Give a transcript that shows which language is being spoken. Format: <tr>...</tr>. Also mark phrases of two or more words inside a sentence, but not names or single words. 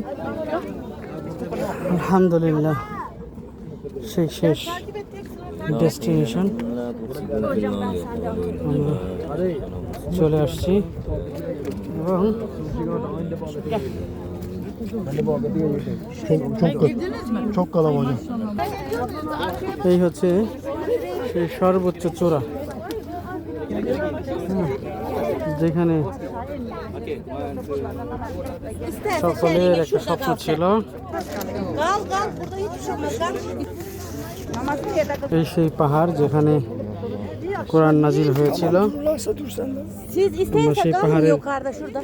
<bn>আলহামদুলিল্লাহ, সেই শেষ ডেস্টিনেশন আমরা চলে আসছি এবং</bn> <tr>çok kalabalık.</tr> <bn>এই হচ্ছে সেই সর্বোচ্চ চূড়া, যেখানে সকলের একটা স্বপ্ন ছিল। এই সেই পাহাড় যেখানে কোরআন নাজিল হয়েছিল।</bn> <tr>Siz</tr> <bn>আমরা</bn> <tr>isterse</tr> <bn>সেই</bn> <tr>kalın</tr> <bn>পাহাড়ের</bn> <tr>yukarıda şurada.</tr>